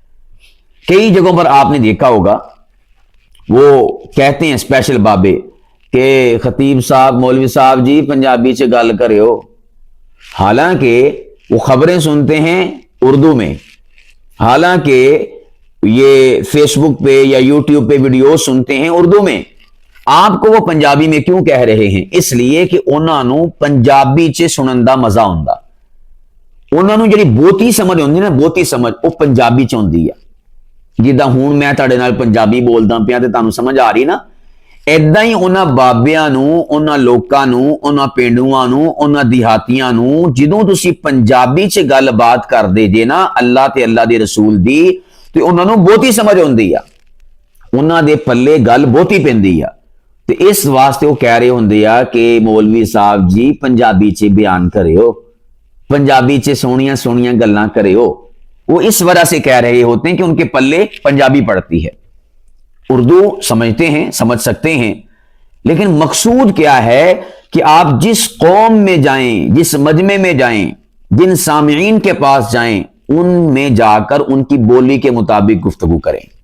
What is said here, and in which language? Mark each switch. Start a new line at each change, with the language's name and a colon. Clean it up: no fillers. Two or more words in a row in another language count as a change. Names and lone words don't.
Urdu: کئی جگہوں پر آپ نے دیکھا ہوگا وہ کہتے ہیں اسپیشل بابے کہ خطیب صاحب، مولوی صاحب جی پنجابی سے
Punjabi: گل کرے ہو،
Urdu: حالانکہ وہ خبریں سنتے ہیں اردو میں، حالانکہ یہ فیس بک پہ یا یوٹیوب پہ ویڈیو سنتے ہیں اردو میں۔ آپ کو وہ پنجابی میں کیوں کہہ رہے ہیں؟ اس لیے کہ انہوں نے
Punjabi: پنجابی چ سنن دا مزہ ہوندا، انہوں نے جڑی بوتی سمجھ ہوندی نا، بوتی سمجھ وہ پنجابی چ ہوندی ہے۔ جداں ہوں میں تہاڈے نال پنجابی بولدا پیا تے تانوں سمجھ آ رہی نا، ایداں ہی انہاں بابیاں نوں، انہاں لوکاں نوں، انہاں پینڈواں نوں، انہاں دیہاتیاں نوں جدوں تسی پنجابی چ گل بات کردے جے نا اللہ تے اللہ دے رسول دی، تے انہاں نوں بہتی سمجھ ہوندی ہے، انہاں دے پلے گل بہتی پیندی ہے۔ تے اس واسطے وہ کہہ رہے ہوندے آ کہ مولوی صاحب جی پنجابی چ بیان کریو، پنجابی چ سونیاں سونیاں گلاں کریو۔
Urdu: وہ اس وجہ سے کہہ رہے ہوتے ہیں کہ ان کے پلے پنجابی پڑتی ہے۔ اردو سمجھتے ہیں، سمجھ سکتے ہیں، لیکن مقصود کیا ہے کہ آپ جس قوم میں جائیں، جس مجمع میں جائیں، جن سامعین کے پاس جائیں، ان میں جا کر ان کی بولی کے مطابق گفتگو کریں۔